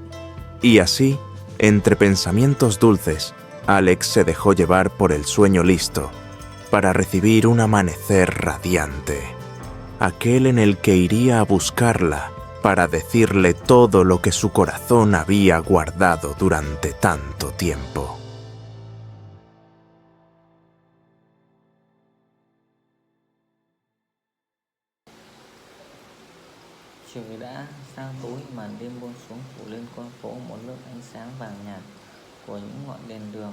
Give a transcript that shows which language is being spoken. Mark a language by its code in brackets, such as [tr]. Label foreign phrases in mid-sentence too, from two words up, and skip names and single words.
[es] Y así, entre pensamientos dulces, Alex se dejó llevar por el sueño listo para recibir un amanecer radiante, aquel en el que iría a buscarla para decirle todo lo que su corazón había guardado durante tanto tiempo. [vi] Trời đã sang tối, màn đêm buông xuống phủ lên con phố một lớp ánh sáng vàng nhạt của những ngọn đèn đường.